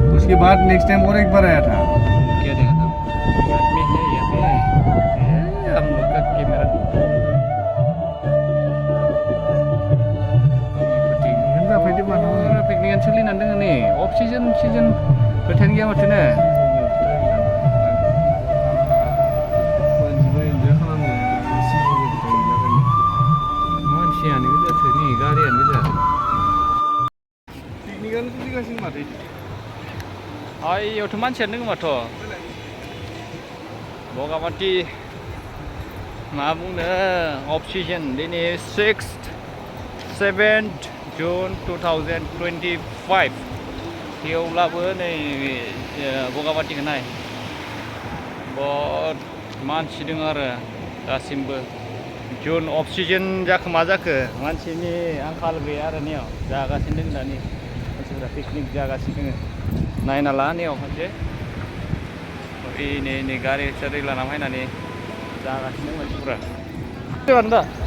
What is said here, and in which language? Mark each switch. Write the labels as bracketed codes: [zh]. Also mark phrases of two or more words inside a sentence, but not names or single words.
[hi] उसके बाद [en] next time [hi] और एक बार आया था। क्या देखा था? आदमी है यहाँ पे। हम लोग का कैमरा [brx] पिकनिक सोलिनानै दङ नै [en] off season [brx] खोथायानो गैया माथो ने मानसियानो गोजाथो नै गारियानो गोजा पिकनिकानो सोलिगासिनो माथो इयावथ' मानसियानो दङ माथो बगामाथि मा बुंनो [en] off season [brx] दिनै 6th 7th June 2025 थेवब्लाबो नै बगामाथिखौ नाय बहुद मानसि दङ आरो दासिमबो जुन [en] off season [brx] जाखो मा जाखो मानसिनि आंखाल गैया आरो नेयाव जागासिनो दङ दानि मानसिफोरा पिकनिक जागासिनो दङ नायना ला नेयाव खनसे नै गारि सारि लाना फैनानै जागासिनो दङ मानसिफोरा दा